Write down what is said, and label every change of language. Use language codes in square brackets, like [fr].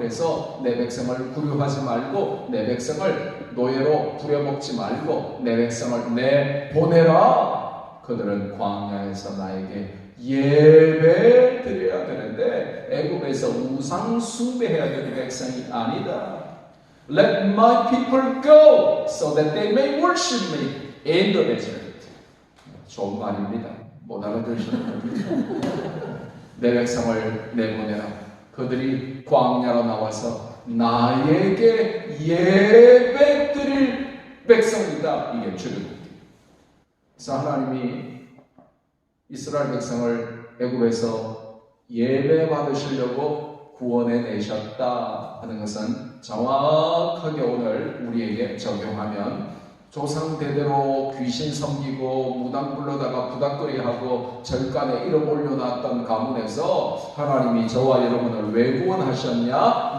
[ko] 그래서 내 백성을 구류하지 말고 내 백성을 노예로 부려먹지 말고 내 백성을 내보내라. 그들은 광야에서 나에게 예배 드려야 되는데 애굽에서 우상 숭배해야 되는 백성이 아니다. [en] Let my people go so that they may worship me in the desert. [ko] 좋은 말입니다. 못 알아들으시는 겁니다. 내 백성을 내보내라. 그들이 광야로 나와서 나에게 예배 드릴 백성이다. 이게 출애굽기. 그래서 하나님이 이스라엘 백성을 애굽에서 예배 받으시려고 구원해 내셨다 하는 것은 정확하게 오늘 우리에게 적용하면 조상 대대로 귀신 섬기고 무당 불러다가 부닥거리하고 절간에 이름 올려놨던 가문에서 하나님이 저와 여러분을 왜 구원하셨냐?